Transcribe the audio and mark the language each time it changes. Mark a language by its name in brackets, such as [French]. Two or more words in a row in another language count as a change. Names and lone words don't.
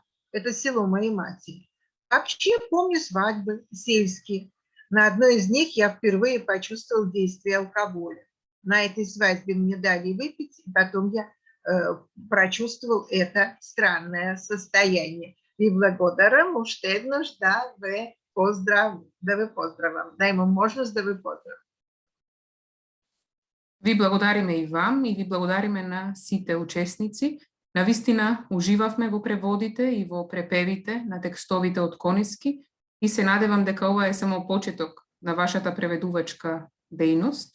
[Russian] Это село моей матери. Вообще помню свадьбы сельские. На одной из них я впервые почувствовал действие алкоголя. На этой свадьбе мне дали выпить, и потом я прочувствовал это странное состояние. [Macedonian] И благодарам [Bulgarian] още еднъж [Macedonian] да ви поздравам. Да имам можност да ви поздравам. Ви благодариме и вам и ви благодариме на сите учесници. Навистина уживавме во преводите и во препевите на текстовите од Конески и се надевам дека ова е само почеток на вашата преведувачка дејност.